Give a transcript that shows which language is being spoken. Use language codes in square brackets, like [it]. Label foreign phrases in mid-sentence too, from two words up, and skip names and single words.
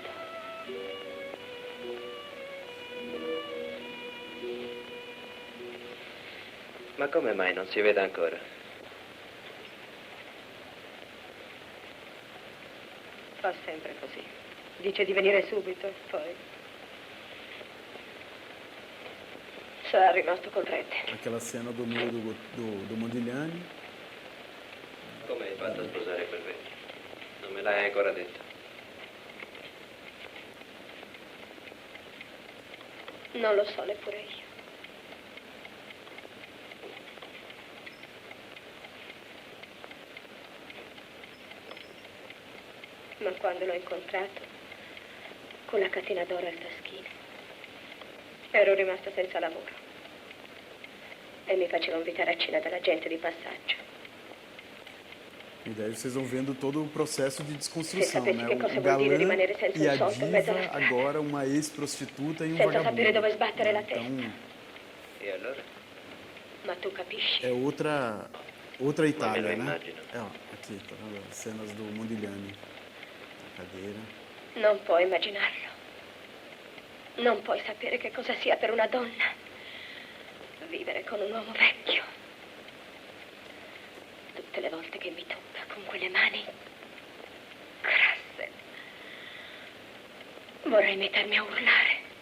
[it] Ma come mai non si vede ancora? Fa sempre così. Dice di venire subito, poi sarà rimasto col prete. [pt] aquela cena do meio do Modigliani. [it] Come hai fatto a sposare quel vecchio? Non me l'hai ancora detto. Non lo so neppure io. Ma quando l'ho incontrato, con la catena d'oro al taschino, ero rimasta senza lavoro. E mi faceva invitare a cena dalla gente di passaggio. [pt] E daí vocês vão vendo todo o processo de desconstrução, Sem né? [it] saber que cosa [pt] O [it] vuol dire [pt] galã [it] rimanere senza [pt] e [it] un [pt] a [it] soldo in mezzo alla [pt] diva, [it] strada. [pt] agora uma ex-prostituta e um [it] Senza [pt] vagabundo. [it] sapere dove sbattere la testa. [pt] Então, [it] E allora? Ma tu capisci? [pt] é outra Itália, [it] me lo [pt] né? [it] immagino. [pt] É, ó, aqui, tá vendo? As cenas do Modigliani. A cadeira. [it] Non puoi immaginarlo. Non puoi sapere che cosa sia per una donna vivere con un uomo vecchio. Tutte le volte che mi tocca con quelle mani grasse, vorrei mettermi a urlare.